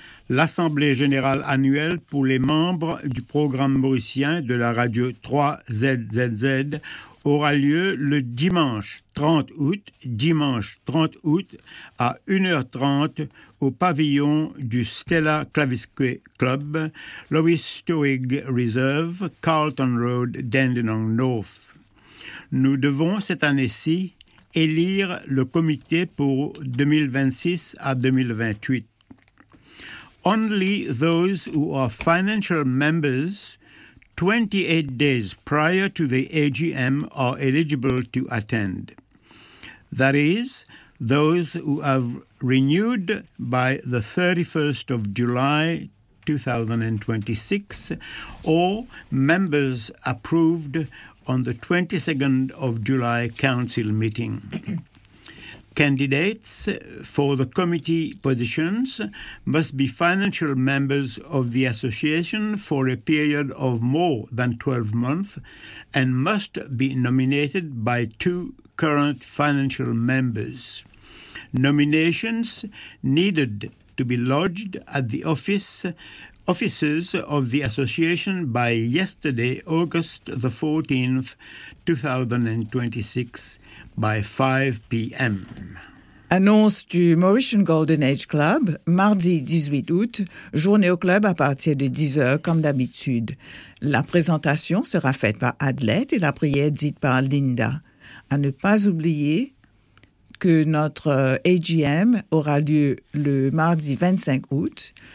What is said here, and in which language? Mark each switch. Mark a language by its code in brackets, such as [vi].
[fr] L'Assemblée générale annuelle pour les membres du programme mauricien de la radio 3ZZZ aura lieu le dimanche 30 août à 1h30 au pavillon du Stella Clavisque Club, Lois Stoig Reserve, Carlton Road, Dandenong North. Nous devons cette année-ci élire le comité pour 2026 à 2028. [en] Only those who are financial members 28 days prior to the AGM are eligible to attend. That is, those who have renewed by the 31st of July 2026 or members approved on the 22nd of July council meeting. Candidates for the committee positions must be financial members of the association for a period of more than 12 months and must be nominated by two current financial members. Nominations needed to be lodged at the offices of the association by yesterday, August the 14th, 2026, by 5 p.m. [fr] Annonce du Mauritian Golden Age Club, mardi 18 août, journée au club à partir de 10 heures comme d'habitude. La présentation sera faite par Adelaide et la prière dite par Linda. À ne pas oublier que notre AGM aura lieu le mardi 25 août.